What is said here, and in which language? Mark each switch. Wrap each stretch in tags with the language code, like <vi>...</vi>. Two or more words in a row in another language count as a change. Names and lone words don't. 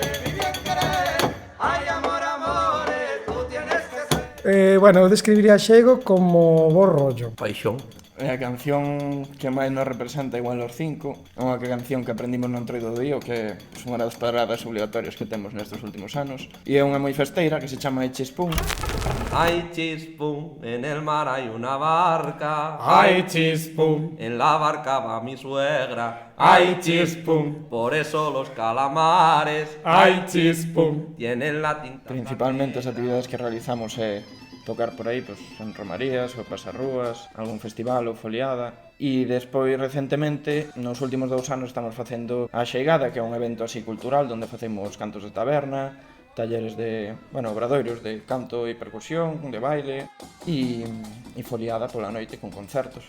<gl>Bueno, eu describiría Axeigo como bo rollo. Paixón. É a canción que máis nos representa igual os cinco. É unha canción que aprendimos no Entroido do Dío, que é unha das paradas obligatorias que temos nestes últimos anos. E é unha moi festeira que se chama Echispún.</gl> <es>Ay, chispum, en el mar hay una barca. Ay, chispum, En la barca va mi suegra. ay, chispum, Por eso los calamares ay, chispum. tienen la tinta.</es> <gl>Principalmente as actividades que realizamos é tocar por aí, pois, en romarías, ou pasarrúas, algún festival ou foliada. E despois, recentemente, nos últimos 2 anos estamos facendo a Xeigada, que é un evento así cultural, onde facemos cantos de taberna, talleres de, obradoiros de canto e percusión, de baile e foliada pola noite con concertos.</gl>